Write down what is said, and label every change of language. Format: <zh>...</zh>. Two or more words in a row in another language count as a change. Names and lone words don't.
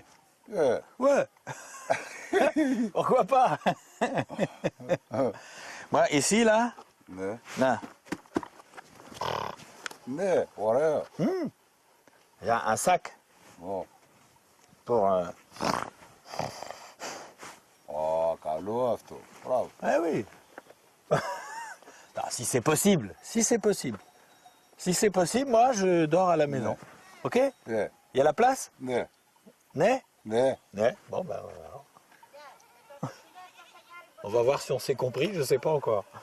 <fr>Ouais. Pourquoi pas? Moi, ici, là? Là.</fr> <el>Ναι, ωραία.</el> <fr>Il y a un sac pour</fr> <el>Oh, καλό αυτό.</el> <fr>Bravo. Ah oui. Non, si c'est possible, si c'est possible. Si c'est possible, moi je dors à la maison. Ok?</fr> <el>Ναι.</el> <fr>Il y a la place?</fr> <el>Ναι. Né? Ναι.</el> <fr>Né? Bon ben on va voir. On va voir si on s'est compris, je sais pas encore.</fr>